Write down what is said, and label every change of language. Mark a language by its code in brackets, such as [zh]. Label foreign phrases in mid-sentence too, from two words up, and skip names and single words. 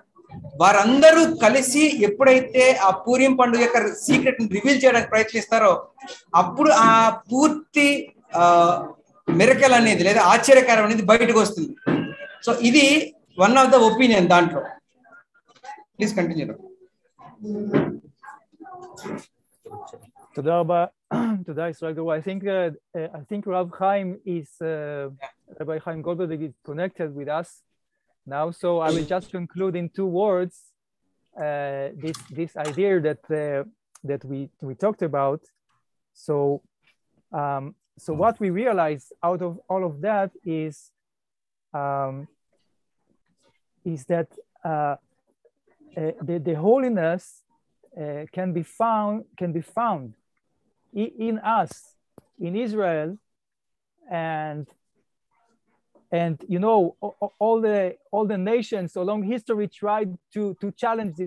[te] వారందరూ కలిసి ఎప్పుడైతే ఆ పూర్యం పండుగ యొక్క సీక్రెట్ ని రివీల్ చేయడానికి ప్రయత్నిస్తారో అప్పుడు ఆ పూర్తి మిరకల్ అనేది లేదా ఆశ్చర్యకారం అనేది బయటకు వస్తుంది. [en] So ఇది one of the opinion దాంట్లో. Please continue. [he] תודה רבה, תודה ישראל גרוע. [en] I think Rav Chaim is, Rabbi Chaim Goldberg is connected with us now, so I will just conclude in 2 words this idea that we talked about. So what we realize out of all of that is that the holiness can be found in us, in Israel, and you know, all the nations along history tried to challenge this.